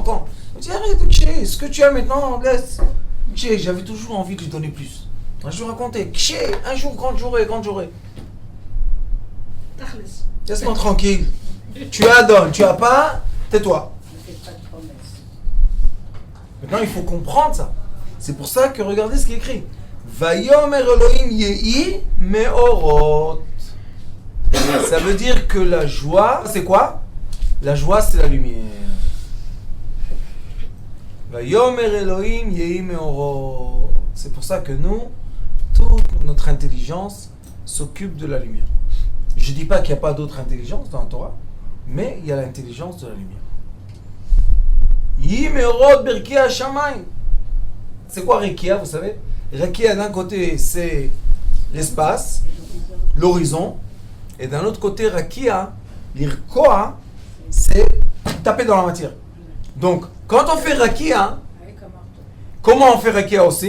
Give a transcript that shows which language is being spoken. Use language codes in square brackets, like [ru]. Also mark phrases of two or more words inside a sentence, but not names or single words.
[fr] Je me dis, arrête de kché, ce que tu as maintenant, laisse. Kché, j'avais toujours envie de lui donner plus. Je vous racontais, kché, un jour, quand j'aurai. Tachlis. Laisse-moi tranquille. Tu as, donne, tu as pas, tais-toi. Ne fais pas de promesses. Maintenant, il faut comprendre ça. C'est pour ça que regardez ce qui est écrit. [he] ויאמר אלהים יהי מארת. [fr] Ça veut dire que la joie, c'est quoi? La joie, c'est la lumière. [he] ויאמר אלהים יהי מארת. [fr] C'est pour ça que nous, toute notre intelligence s'occupe de la lumière. Je ne dis pas qu'il n'y a pas d'autre intelligence dans la Torah, mais il y a l'intelligence de la lumière. [he] יהי מארת ברקיע שמים. [fr] C'est quoi Rekia, vous savez? Rekia, d'un côté, c'est l'espace, l'horizon, et d'un autre côté, Rekia, l'irkoa, c'est taper dans la matière. Donc, quand on fait Rekia, comment on fait Rekia aussi?